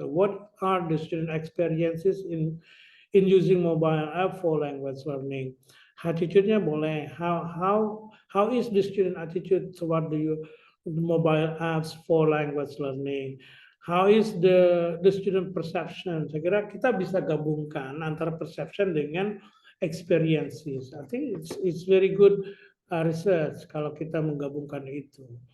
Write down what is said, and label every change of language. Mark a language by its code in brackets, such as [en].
[en] So what are the student experiences in using mobile app for language learning? [id] Attitude-nya boleh. [en] How is the student attitude toward the mobile apps for language learning? How is the student perception? [id] Saya kira kita bisa gabungkan antara perception dengan experiences. [en] I think it's very good research [id] kalau kita menggabungkan itu.